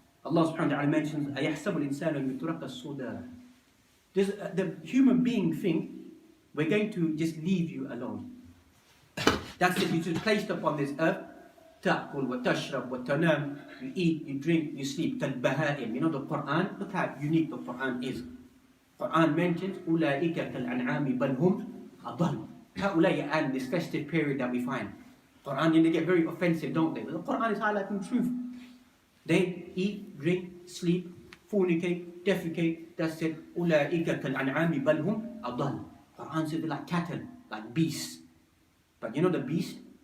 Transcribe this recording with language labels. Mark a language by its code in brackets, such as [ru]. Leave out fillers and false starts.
[en] Allah subhanahu wa ta'ala mentions, [ar] أَيَحْسَبُ الْإِنسَانُ أَنْ يُتْرَكَ السُّدَى. [en] Does the human being think we're going to just leave you alone? That's it, you're just placed upon this earth. [ar] تَأْكُلْ وَتَشْرَبْ وَتَنَامْ. [en] You eat, you drink, you sleep. [ar] كَالْبَهَائِمْ. [en] You know the Quran, look how unique the Quran is. Quran mentions [ar] أُولَٰئِكَ كَالْأَنْعَامِ بَلْ هُمْ أَضَلُّ. هؤلاء, [en] and this festive period that we find. Quran, they get very offensive, don't they? But the Quran is highlighting truth. They eat, drink, sleep, fornicate, defecate. That's it. [ar] أُولَٰئِكَ كَالْأَنْعَامِ بَلْ هُمْ أَضَلُّ. [en] Quran says they're like cattle, like beasts. But you know the beast?